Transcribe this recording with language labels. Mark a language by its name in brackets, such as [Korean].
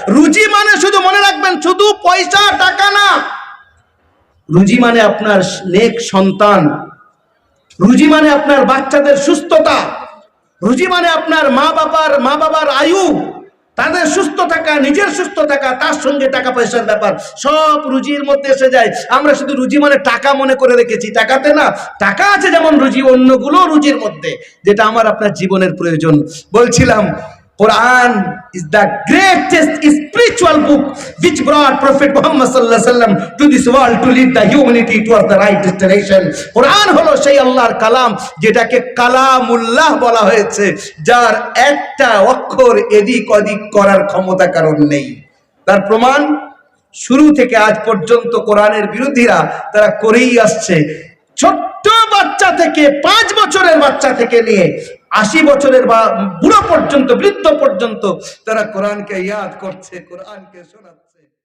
[Bangla] রুজি মানে শুধু মনে রাখবেন, শুধু পয়সা টাকা না। রুজি মানে আপনার নেক সন্তান, রুজি মানে আপনার বাচ্চাদের সুস্থতা, রুজি মানে আপনার মা বাবার আয়ু, তাদের সুস্থ থাকা, নিজের সুস্থ থাকা, তার সঙ্গে টাকা পয়সার ব্যাপার, সব রুজির মধ্যে এসে যায়। আমরা শুধু রুজি মানে টাকা মনে করে রেখেছি, টাকাতে না। টাকা আছে যেমন রুজি, অন্যগুলো রুজির মধ্যে, যেটা আমার আপনার জীবনের প্রয়োজন। বলছিলাম, [English] Quran is the greatest spiritual book which brought Prophet Muhammad sallallahu alaihi wasallam to this world to lead the humanity towards the right destination. [Bangla] Quran হলো সেই আল্লাহর কালাম যেটাকে কালামুল্লাহ বলা হয়েছে, যার একটা অক্ষর এদিক ওদিক করার ক্ষমতা কারণ নেই। তার প্রমাণ শুরু থেকে আজ পর্যন্ত কোরআনের বিরোধীরা তারা করেই আসছে। ছোট্ট বাচ্চা থেকে, 5 বছরের বাচ্চা থেকে নিয়ে 80 বছরের বা বুড়ো পর্যন্ত, বৃদ্ধ পর্যন্ত তারা কোরআনকে ইয়াদ করছে, কোরআনকে শোনাচ্ছে।